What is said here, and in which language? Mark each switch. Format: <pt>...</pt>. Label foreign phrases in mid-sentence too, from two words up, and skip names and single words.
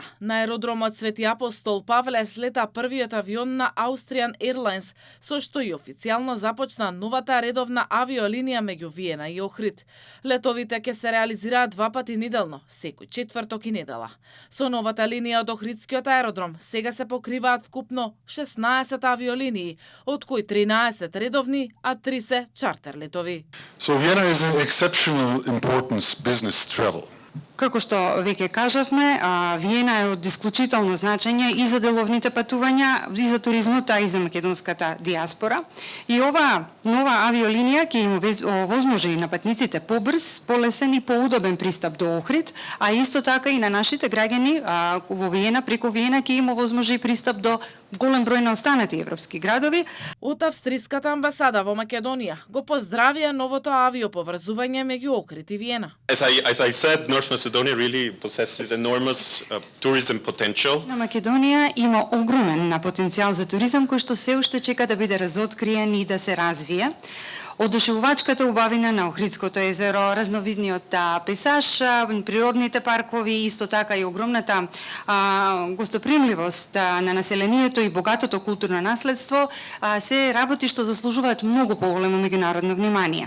<mk>На аеродромот Свети Апостол Павле слета првиот авион на Austrian Airlines, со што и официјално започна новата редовна авиолинија меѓу Виена и Охрид. Летовите ќе се реализираат 2 пати неделно, секој четврток и недела. Со новата линија од Охридскиот аеродром сега се покриваат вкупно 16 авиолинии, од кои 13 редовни, а 3 се чартер летови.</mk> <en>So Vienna is an exceptional importance business travel.</en> <mk>Како што веќе кажавме, Виена е од исклучително значење и за деловните патувања, и за туризмот, а и за македонската диаспора. И оваа нова авиолинија ќе им овозможи на патниците побрз, полесен и поудобен пристап до Охрид, а исто така и на нашите граѓани во Виена, преку Виена ќе им овозможи пристап до голем број на останати европски градови. Од австриската амбасада во Македонија го поздравија новото авиоповрзување меѓу Охрид и Виена.</mk> <en>As I said, North Macedonia really possesses enormous tourism potential.</en> <mk>На Македонија има огромен потенцијал за туризам кој што се уште чека да биде разоткриен и да се развие. Одушевувачката убавина на Охридското езеро, разновидниот пейзаж, природните паркови, исто така и огромната гостопримливост на населението и богатото културно наследство се работи што заслужуваат многу поголемо меѓународно внимание.</mk>